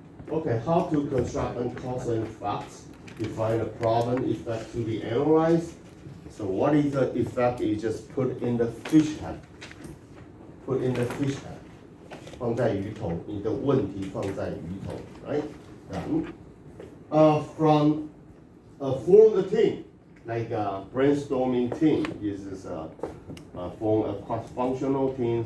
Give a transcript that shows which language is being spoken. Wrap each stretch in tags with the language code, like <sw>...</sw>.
<en>Okay, how to construct and cause and effects? Define a problem effect to be analyzed. So what is the effect? You just put in the fish head. Put in the fish head.</en> <zh>放在鱼头，你的问题放在鱼头</zh> <en>right? Then, from form the team, like a brainstorming team. This is form a cross-functional team.</en>